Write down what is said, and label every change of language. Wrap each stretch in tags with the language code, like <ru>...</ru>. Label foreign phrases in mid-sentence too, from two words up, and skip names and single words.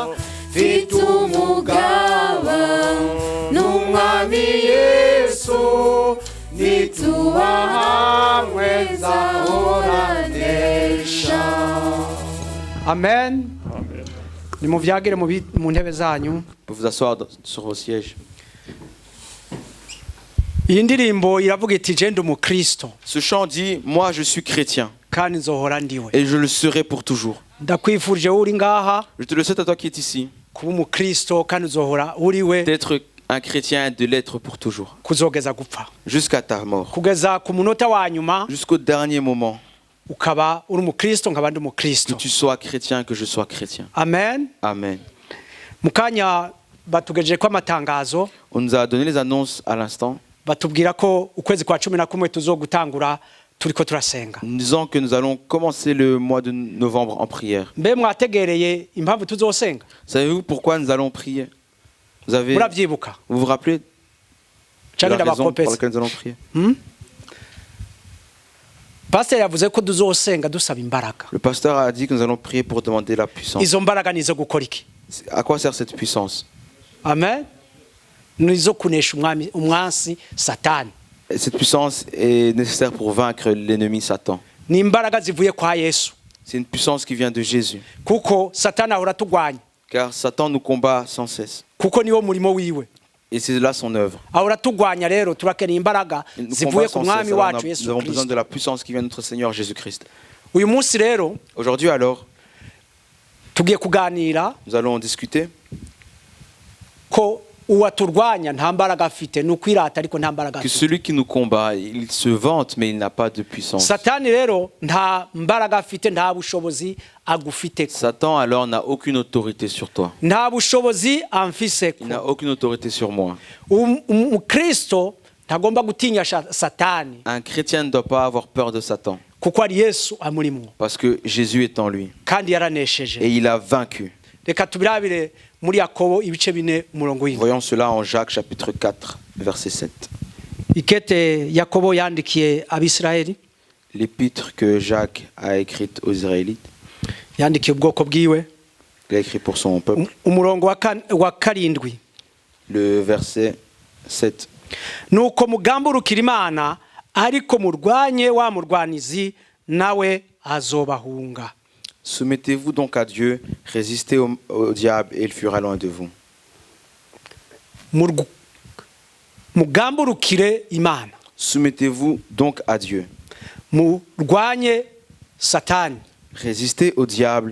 <rn>mfite umugaba n'umwami Yesu nituba hamwe nzahoranesha. amen nimuvyagire mu ntebe zanyu.</rn> <fr>Vous vous asseoir sur vos sièges.</fr> <rn>Iyi ndirimbo iravuga iti genda umukristo.</rn> <fr>Ce chant dit moi je suis chrétien</fr> <rn>kandi nzohora ndiwe.</rn> <fr>Et je le serai pour toujours.</fr> <rn>Ndakwifurije uri ngaha.</rn> <fr>Je te le souhaite à toi qui es ici.</fr> <rn>Kuba umukristo kandi uzohora uriwe.</rn> <fr>D'être un chrétien, de l'être pour toujours.</fr> <rn>Kuzogeza gupfa.</rn> <fr>Jusqu'à ta mort.</fr> <rn>Kugeza ku munota wa nyuma.</rn> <fr>Jusqu'au dernier moment.</fr> <rn>Ukaba uri umukristo nkaba ndi umukristo.</rn> <fr>Que tu sois chrétien, que je sois chrétien. Amen. Amen.</fr> <rn>Mukanya batugejeje ko amatangazo.</rn> <fr>On nous a donné les annonces à l'instant.</fr> <rn>Batubwira ko ukwezi kwa 11 tuzogutangura turiko turasenga.</rn> <fr>Nous disons que nous allons commencer le mois de novembre en prière.</fr> <rn>Mbe mwategereye impamvu tuzosenga?</rn> <fr>Savez-vous pourquoi nous allons prier? Vous vous rappelez de la raison pour laquelle nous allons prier?</fr> <rn>Pasteur yavuze ko tuzosenga dusaba imbaraga.</rn> <fr>Le pasteur a dit que nous allons prier pour demander la puissance.</fr> <rn>Izo mbaraga nizo gukora iki?</rn> <fr>À quoi sert cette puissance? Amen.</fr> <rn>Nizo kunesha umwansi Satani.</rn> <fr>Cette puissance est nécessaire pour vaincre l'ennemi Satan.</fr> <rn>Ni imbaraga zivuye kwa Yesu.</rn> <fr>C'est une puissance qui vient de Jésus.</fr> <rn>Kuko Satani ahora tugwanya.</rn> <fr>Car Satan nous combat sans cesse.</fr> <rn>Kuko niwo murimo wiwe.</rn> <fr>Et c'est là son œuvre.</fr> <rn>Ahora tugwanya rero turakeneye imbaraga zivuye ku mwami wacu Yesu Kristo.</rn> <fr>Nous avons besoin de la puissance qui vient de notre Seigneur Jésus-Christ.</fr> <rn>Uyu munsi rero</rn> <fr>aujourd'hui alors</fr> <rn>tugiye kuganira.</rn> <fr>Nous allons discuter</fr> <rn>ko uwaturwanya nta mbaraga afite nukwirata ariko nta mbaraga afite.</rn> <fr>Que celui qui nous combat, il se vante mais il n'a pas de puissance.</fr> <rn>Satani rero nta mbaraga afite nta bushobozi agufite.</rn> <fr>Satan alors n'a aucune autorité sur toi.</fr> <rn>Nta bushobozi amfise.</rn> <fr>Il n'a aucune autorité sur moi.</fr> <rn>Kristo ntagomba gutinya Satani.</rn> <fr>Un chrétien ne doit pas avoir peur de Satan.</fr> <rn>Kuko ari Yesu amurimo.</rn> <fr>Parce que Jésus est en lui.</fr> <rn>Kandi yaranesheje.</rn> <fr>Et il a vaincu.</fr> <rn>Reka tubirabire muri Yakobo ibice 4 umurongo w'indwi.</rn> <fr>Voyons cela en Jacques chapitre 4 verset 7.</fr> <rn>Ikete Yakobo yandikiye abisirayeli.</rn> <fr>L'épître que Jacques a écrite aux Israélites.</fr> <rn>Yandikiye ubwoko bwiwe.</rn> <fr>Il a écrit pour son peuple.</fr> <rn>Umurongo wa karindwi.</rn> <fr>Le verset 7.</fr> <rn>Nuko mugamburukira Imana ariko murwanye wa murwanizi nawe azobahunga.</rn> <fr>Soumettez-vous donc à Dieu, résistez au diable et il fuira loin de vous.</fr> <rn>Mugamburukire Imana.</rn> <fr>Soumettez-vous donc à Dieu.</fr> <rn>Murwanye Satani.</rn> <fr>Résistez au diable.</fr>